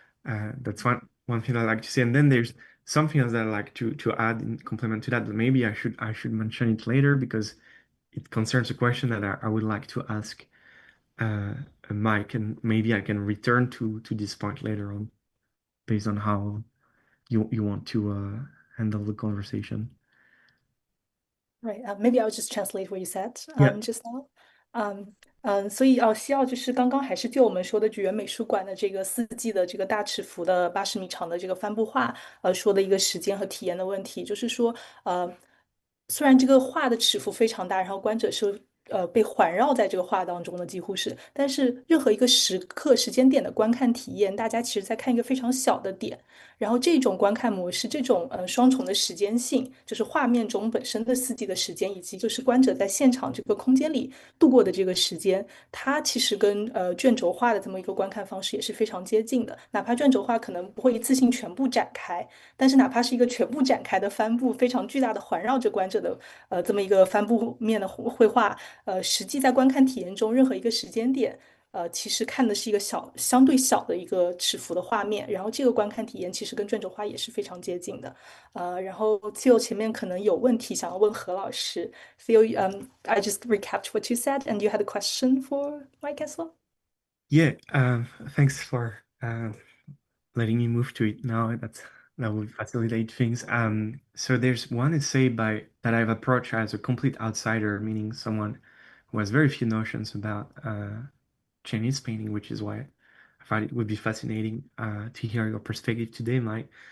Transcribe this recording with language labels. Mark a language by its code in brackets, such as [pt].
[en] That's one thing I like to say. And then there's something else that I like to add in complement to that, but maybe I should mention it later because it concerns a question that I would like to ask Mike, and maybe I can return to this point later on based on how you want to handle the conversation. Right. Maybe I'll just translate what you said Yeah. just now. [zh] 所以西奥就是刚刚还是就我们说的菊园美术馆的这个四季的这个大尺幅的80米长的这个帆布画，说的一个时间和体验的问题，就是说，虽然这个画的尺幅非常大，然后观者是被环绕在这个画当中的，几乎是，但是任何一个时刻、时间点的观看体验，大家其实在看一个非常小的点。然后这种观看模式，这种双重的时间性，就是画面中本身的四季的时间，以及就是观者在现场这个空间里度过的这个时间，它其实跟卷轴画的这么一个观看方式也是非常接近的。哪怕卷轴画可能不会一次性全部展开，但是哪怕是一个全部展开的帆布，非常巨大的环绕着观者的这么一个帆布面的绘画，实际在观看体验中任何一个时间点。其实看的是一个相对小的一个尺幅的画面，然后这个观看体验其实跟转轴画也是非常接近的。然后 Theo 前面可能有问题想要问何老师。 [en] Theo, I just recapped what you said, and you had a question for Mike as well. Yeah, thanks for letting me move to it now. That will facilitate things. So there's one essay that I've approached as a complete outsider, meaning someone who has very few notions about Chinese painting, which is why I thought it would be fascinating to hear your perspective today, Mike.